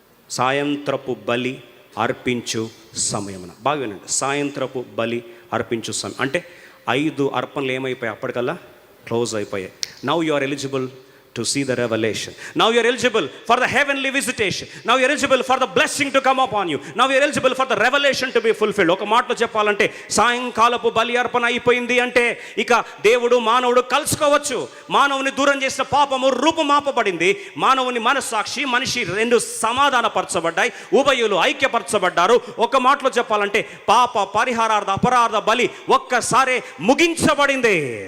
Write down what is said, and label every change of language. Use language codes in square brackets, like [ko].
[te] సాయంత్రపు బలి అర్పించు సమయమున. బాగా వినండి, సాయంత్రపు బలి అర్పించు సమయం అంటే 5 అర్పణలు ఏమైపోయాయి? అప్పటికల్లా క్లోజ్ అయిపోయాయి. [en] Now you are eligible to see the revelation. Now you are eligible for the heavenly visitation. Now you are eligible for the blessing to come upon you. Now you are eligible for the revelation to be fulfilled. [te] ఒక మాటలో చెప్పాలంటే, సాయంకాలపు బలి అర్పణ అయిపోయింది అంటే ఇక దేవుడు మానవుడు కలుసుకోవచ్చు. మానవుని దూరం చేసిన పాపము రూపుమాపబడింది. మానవుని మనస్సాక్షి, మనిషి రెండు సమాధానపరచబడ్డాయి. ఉభయులు ఐక్యపరచబడ్డారు. ఒక మాటలో చెప్పాలంటే, పాప పరిహారార్థ అపరాధ బలి ఒక్కసారే ముగించబడింది.